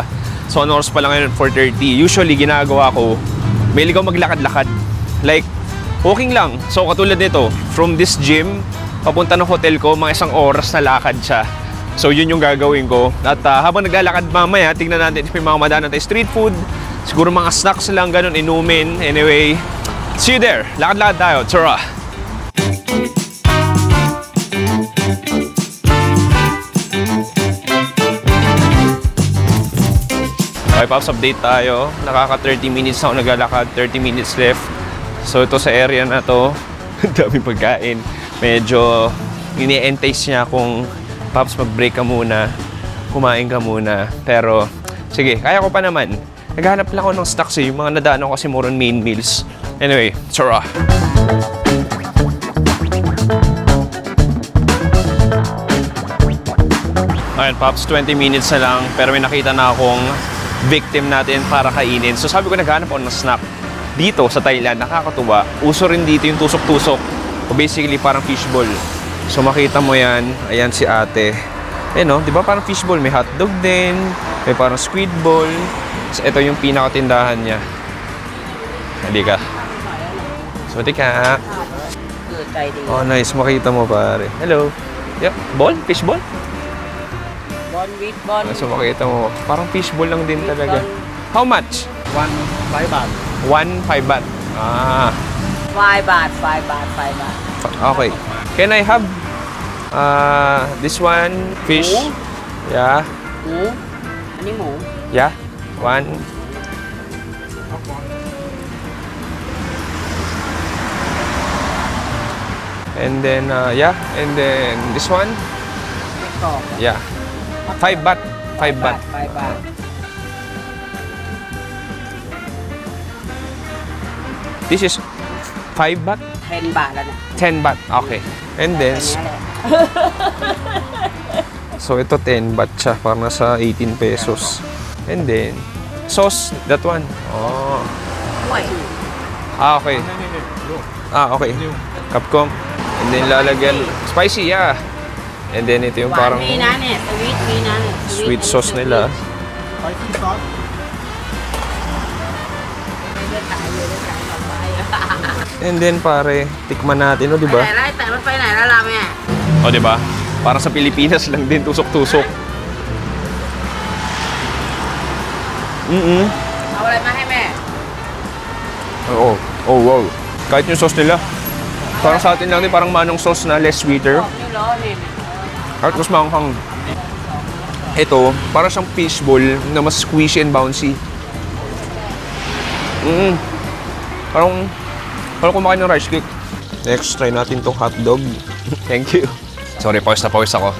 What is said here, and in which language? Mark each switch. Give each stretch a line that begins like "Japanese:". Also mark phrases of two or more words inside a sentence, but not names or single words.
Filipino: So, ano oras pa lang ngayon, 4:30. Usually, ginagawa ko, mahilig ako maglakad-lakad. Like, walking lang. So, katulad nito,
English: from this gym,
Filipino: papunta ng hotel ko, mga 1 oras na lakad siya. So, yun yung gagawin ko. At habang naglalakad mamaya, tingnan natin if may mga madaanan tayo street food. Siguro mga snacks lang, ganun, inumin.
English: Anyway, see you there.
Filipino: Lakad-lakad tayo. Tara! Okay, Pops, update tayo. Nakaka 30 minutes na ako naglalakad.
English: 30 minutes left.
Filipino: So, ito sa area na to. Ang daming pagkain. Medyo ini-entice niya kung Pops, mag-break ka muna. Kumain ka muna. Pero, sige, kaya ko pa naman. Naghahanap lang ako ng stocks eh. Yung mga nadaan ako kasi
English: more on main meals.
Filipino: Anyway, tara! Alright, Pops, 20 minutes na lang. Pero may nakita na akong victim natin para kainin. So sabi ko, naghahanap ako ng snack. Dito sa Thailand, nakakatuwa. Uso rin dito yung tusok-tusok. O basically, parang fishball. So makita mo yan. Ayan si ate. Eh no, di ba parang fishball? May hotdog din. May parang squid ball. So ito yung pinakatindahan niya. Halika. So tika. Oh nice, makita mo pare.
English: Hello. Yep, ball? Fishball? Ball bone, with bone.
Filipino: So makita mo, parang fishball lang din talaga.
English: How much? 1 baht. 1 5 baht. Ah, 5 baht, 5 baht, 5 baht. okay. Can I have this one fish? Hủ. Yeah.
Thai: หมูอันนี้หมู
English: Yeah. One. And then yeah, and then this one.
Thai: ไม่กรอบ
English: Yeah. 5 baht. 5 baht.
Thai: 5 บาท
English: This is 5 baht.
Thai: 10 บาทแล้วเนี่ย
English: 10 baht. Okay. And then
Thai: อันนี้แหละ
Filipino: so ito 10 baht siya, parang nasa 18 pesos.
English: And then sauce, that one. Oh.
Thai: ห่วย
English: Ah, okay. Ah, okay. Capcom. And then
Filipino: lalagyan spicy, yeah.
English: And then
Filipino: ito yung
Thai: หวาน
Filipino: parang
Thai: มีนะเนี่ยสวีทมีนะเนี่ย
English: sweet sauce nila.
Thai: เลือกขายเลยเลือกขายต่อไป
English: And then
Filipino: pare, tikman natin, oh, di
Thai: ไป
Filipino: ba?
Thai: ไหนไล่แต่มันไปไหนแล้วล่ะแม่
Filipino: Oh, di ba? Parang sa Pilipinas lang din tusok-tusok.
Thai: เอาอะไรมาให้แม่
Filipino: Oo. Oh, wow. Kahit yung sauce nila. Parang sa atin lang din, parang manong sauce na
English: less sweeter.
Thai: บอกนี่ล้อนี่
Filipino: Kahit mas manghang. Ito, parang siyang fishball na mas
English: squishy and bouncy.
Filipino: Parang kumakain ng
English: rice cake.
Filipino: Next, try natin tong hotdog.
English: Thank you.
Filipino: Sorry, pause na pause ako.